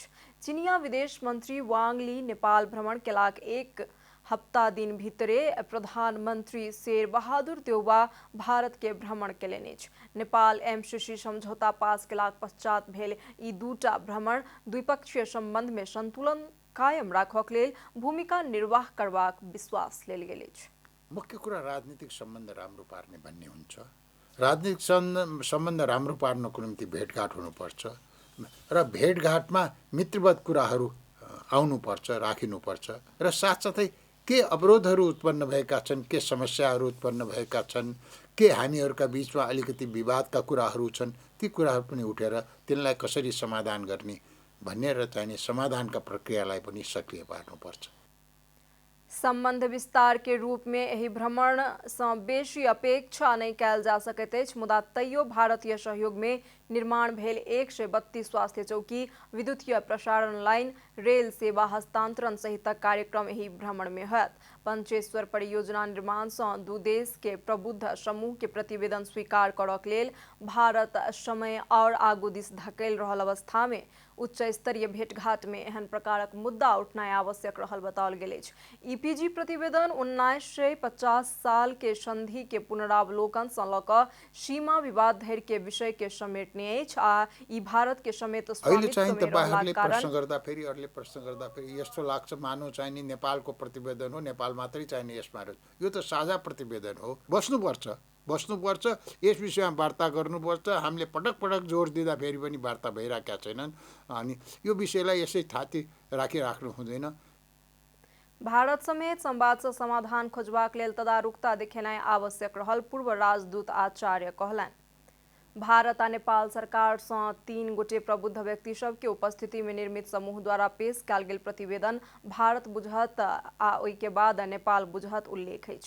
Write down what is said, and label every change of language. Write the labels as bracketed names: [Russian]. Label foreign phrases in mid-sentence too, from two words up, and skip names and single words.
[Maithili] चीनिया विदेश मंत्री वांग ली नेपाल भ्रमण केलाक एक हफ्ता दिन भीतरे प्रधानमंत्री शेर बहादुर देउबा भारत के भ्रमण केलनि अछि। नेपाल MCC समझौता पास केलाक पश्चात भेल ई दूटा भ्रमण द्विपक्षीय संबंध में संतुलन कायम राखबाक लेल भूमिका निर्वाह करबाक विश्वास लेल गेल अछि। [Nepali] मुख्य कुरा राजनीतिक सम्बन्ध राम्रो पार्ने भन्ने हुन्छ। राजनीतिक सम्बन्ध राम्रो पार्नको निम्ति भेटघाट हुनुपर्छ र भेटघाटमा मित्रवत कुराहरू आउनुपर्छ, राखिनुपर्छ र साथसाथै के अवरोधहरू उत्पन्न भएका छन्, के समस्याहरू उत्पन्न भएका छन्, के हामीहरूका बीचमा अलिकति विवादका कुराहरू छन्, ती कुराहरू पनि उठेर तिनलाई कसरी समाधान गर्ने भन्ने र चाहिने समाधानका प्रक्रियालाई पनि सक्रिय पार्नुपर्छ। [Maithili] संबंध विस्तार के रूप में एहि भ्रमण से बेसी अपेक्षा नहीं कयल जा सकैत अछि। मुदा तैयो भारतीय सहयोग में निर्माण भेल 132 स्वास्थ्य चौकी, विद्युतीय प्रसारण लाइन, रेल सेवा हस्तांतरण सहितक कार्यक्रम एहि भ्रमण में होयत। पंचेश्वर परियोजना निर्माण से दू देश के प्रबुद्ध समूह के प्रतिवेदन स्वीकार करक लेल भारत समय और आगू दिस धकेल रहल अवस्था में उच्च स्तरीय भेंटघाट में एहन प्रकारक मुद्दा उठनाइ आवश्यक रहल बताओल गेल अछि। EPG प्रतिवेदन 1950 साल के संधि के पुनरावलोकन से ल क सीमा विवाद धरि के विषय के समेटने अछि आ ई भारत के समेत स्वामित्व में रहलाक कारण [Nepali] प्रश्न गर्दा फेरि यस्तो लाग्छ मानव चाहिने नेपालको प्रतिवेदन हो, नेपाल मात्रै चाहिने यसमा। यो त साझा प्रतिवेदन हो। बस्नुपर्छ, यस विषयमा वार्ता गर्नुपर्छ। हामीले पटक पटक जोड दिँदा फेरि पनि वार्ता भइरहेका छैनन् अनि यो विषयलाई यसै थाती राखिराख्नु हुँदैन। [Maithili] भारत समेत संवाद से समाधान खोजबाक लेल तदारुकता देखेनाइ आवश्यक रहल पूर्व राजदूत आचार्य कहलनि। भारत आ नेपाल सरकार से 3 गोटे प्रबुद्ध व्यक्ति सब के उपस्थिति में निर्मित समूह द्वारा पेश कयल गेल प्रतिवेदन भारत बुझत आ ओहि के बाद नेपाल बुझत उल्लेख अछि।